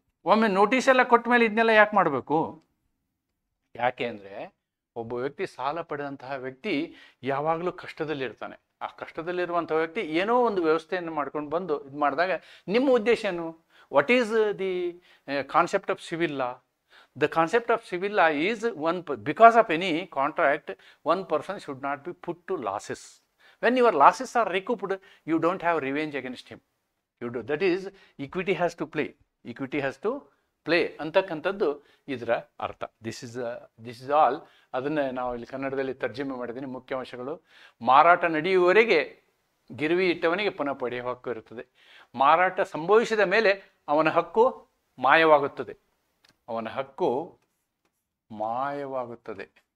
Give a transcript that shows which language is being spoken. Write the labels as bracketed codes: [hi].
[kn] ಒಮ್ಮೆ ನೋಟಿಸ್ ಎಲ್ಲ ಕೊಟ್ಟ ಮೇಲೆ ಇದನ್ನೆಲ್ಲ ಯಾಕೆ ಮಾಡಬೇಕು? ಯಾಕೆ ಅಂದರೆ ಒಬ್ಬ ವ್ಯಕ್ತಿ ಸಾಲ ಪಡೆದಂತಹ ವ್ಯಕ್ತಿ ಯಾವಾಗಲೂ ಕಷ್ಟದಲ್ಲಿರ್ತಾನೆ. ಆ ಕಷ್ಟದಲ್ಲಿರುವಂಥ ವ್ಯಕ್ತಿ ಏನೋ ಒಂದು ವ್ಯವಸ್ಥೆಯನ್ನು ಮಾಡ್ಕೊಂಡು ಬಂದು ಇದು ಮಾಡಿದಾಗ ನಿಮ್ಮ ಉದ್ದೇಶ ಏನು? [en] What is the concept of civil law? The concept of civil law is because of any contract, one person should not be put to losses. When your losses are recouped, you don't have revenge against him. That is, equity has to play. Equity has to [kn] play ಅಂತಕ್ಕಂಥದ್ದು ಇದರ ಅರ್ಥ. [en] This is all. [kn] ಅದನ್ನು ನಾವು ಇಲ್ಲಿ ಕನ್ನಡದಲ್ಲಿ ತರ್ಜುಮೆ ಮಾಡಿದ್ದೀನಿ. ಮುಖ್ಯಾಂಶಗಳು: ಮಾರಾಟ ನಡೆಯುವವರೆಗೆ ಗಿರವಿ ಇಟ್ಟವನಿಗೆ ಪುನಃ ಪಡೆಯುವ ಹಕ್ಕು ಇರುತ್ತದೆ. ಮಾರಾಟ ಸಂಭವಿಸಿದ ಮೇಲೆ ಅವನ ಹಕ್ಕು ಮಾಯವಾಗುತ್ತದೆ. ಅವನ ಹಕ್ಕು ಮಾಯವಾಗುತ್ತದೆ.